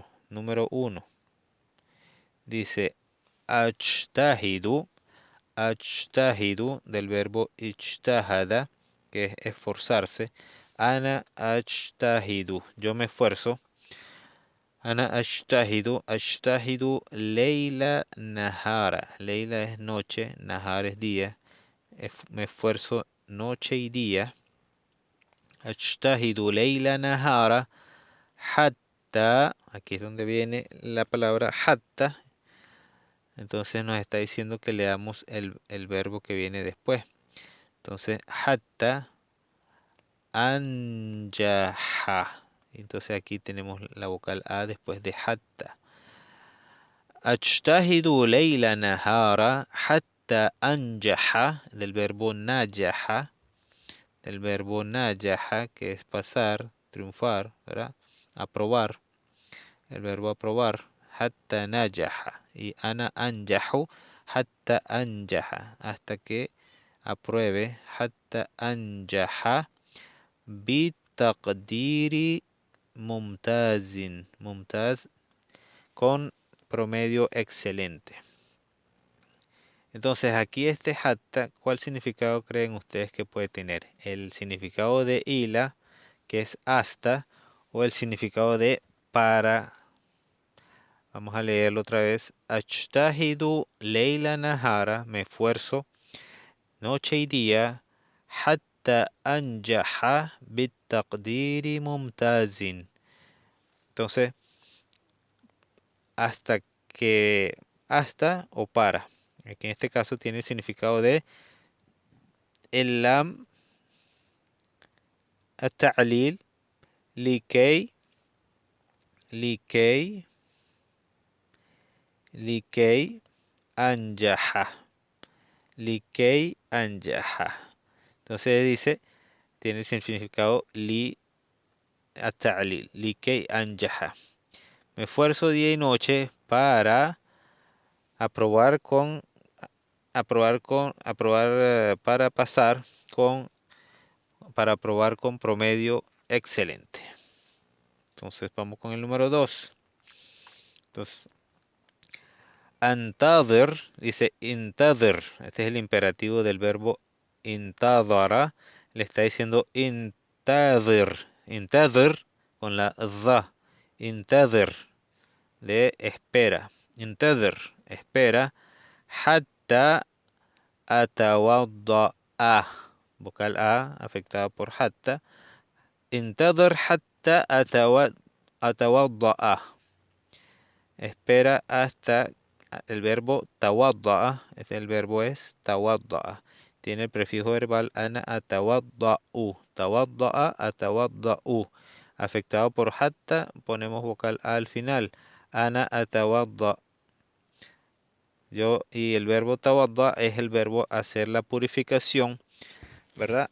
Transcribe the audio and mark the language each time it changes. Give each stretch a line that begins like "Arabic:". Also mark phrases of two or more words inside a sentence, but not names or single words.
Spanish: Número uno dice
Arabic: أجتهد، أجتهد
Spanish: del verbo ijtahada, que es esforzarse.
Arabic: أنا أجتهد,
Spanish: yo me esfuerzo.
Arabic: أنا أجتهد ليلاً نهاراً.
Spanish: Leila es noche, nahar es día. Me esfuerzo noche y día.
Arabic: أجتهد ليلاً نهاراً حتى.
Spanish: Aquí es donde viene la palabra hatta. Entonces nos está diciendo que leamos el verbo que viene después. Entonces,
Arabic: حتى أنجح.
Spanish: Entonces aquí tenemos la vocal A después de hatta.
Arabic: أجتهد ليلاً نهاراً حتى أنجح,
Spanish: del verbo najaha, que es pasar, triunfar, ¿verdad? Aprobar, el verbo aprobar,
Arabic: حتى نجح.
Spanish: Y
Arabic: أنا أنجح حتى أنجح,
Spanish: hasta que apruebe,
Arabic: حتى أنجح بتقدير ممتاز، ممتاز
Spanish: con promedio excelente. Entonces aquí este hatta, ¿cuál significado creen ustedes que puede tener? ¿El significado de ila, que es hasta, o el significado de para? Vamos a leerlo otra vez.
Arabic: أجتهد ليلاً نهاراً,
Spanish: me esfuerzo noche y día,
Arabic: حتى أنجح بتقدير ممتاز.
Spanish: Entonces, hasta que, hasta o para. Aquí en este caso tiene el significado de el lam
Arabic: التعليل لكي لكي لكي أنجح لكي أنجح.
Spanish: Entonces dice, tiene el significado li
Arabic: التعليل لكي أنجح.
Spanish: Me esfuerzo día y noche para aprobar con para pasar con para aprobar con promedio excelente. Entonces vamos con el número 2. Entonces, antadr, dice intadr. Este es el imperativo del verbo intadara. Le está diciendo intadr. Intadr con la dha. Intadr de espera. Intadr, espera.
Arabic: حتى أتوضأ.
Spanish: Vocal A afectada por hatta.
Arabic: انتظر حتى أتوضأ.
Spanish: espera hasta el verbo tawadda'a, el verbo es tawadda'a. Tiene el prefijo verbal
Arabic: أنا أتوضأ، توضأ أتوضأ.
Spanish: Afectado por hatta, ponemos vocal a al final.
Arabic: أنا أتوضأ.
Spanish: Y el verbo tawadda es el verbo hacer la purificación, ¿verdad?